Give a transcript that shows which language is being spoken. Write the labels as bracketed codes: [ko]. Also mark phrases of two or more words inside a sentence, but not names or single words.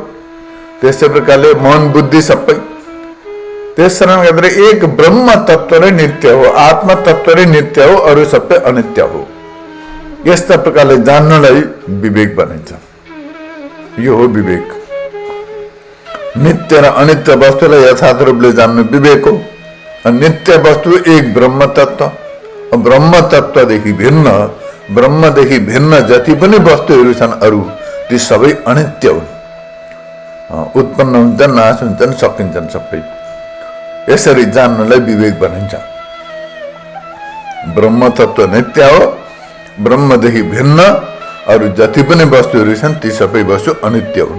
[ne] त्यसै प्रकारले मन बुद्धि सबै। त्यस कारण गरेर एक ब्रह्म तत्व नै नित्य हो, आत्मा तत्व नै नित्य हो, अरू सबै अनित्य हो। यस्ता प्रकारले जान्नलाई विवेक भनिन्छ। यो हो विवेक। नित्य र अनित्य वस्तुलाई यथार्थ रूपले जान्नु विवेक हो। नित्य वस्तु एक ब्रह्म तत्व, ब्रह्म तत्वदेखि भिन्न, ब्रह्मदेखि भिन्न जति पनि वस्तुहरू छन् अरू ती सबै अनित्य हुन्, उत्पन्न हुन्छन्, नाश हुन्छन्, सकिन्छन् सबै। यसरी जान्नलाई विवेक भनिन्छ। ब्रह्म तत्व नित्य हो, ब्रह्मदेखि भिन्न अरू जति पनि वस्तुहरू छन् ती सबै वस्तु अनित्य हुन्।